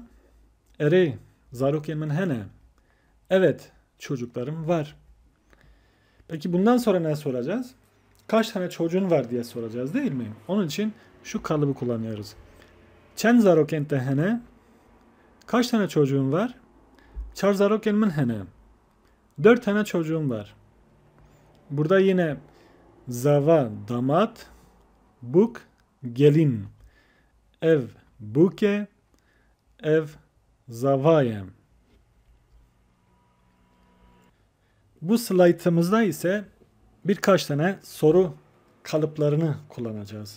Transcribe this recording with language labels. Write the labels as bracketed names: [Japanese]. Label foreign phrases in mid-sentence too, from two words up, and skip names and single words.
[Kurdish] Eri, zarokemen hene? [Turkish] Evet, çocuklarım var. Peki bundan sonra ne soracağız? Kaç tane çocuğun var diye soracağız değil mi? Onun için şu kalıbı kullanıyoruz. [Kurdish] Çen zarokente hene? [Turkish] Kaç tane çocuğun var? [Kurdish] Çar zarokenmen hene? [Turkish] 4 tane çocuğum var. Burada yine zava damat, buk gelin, [Kurdish] ev buke, ev zavayem. [Turkish] Bu slaytımızda ise birkaç tane soru kalıplarını kullanacağız.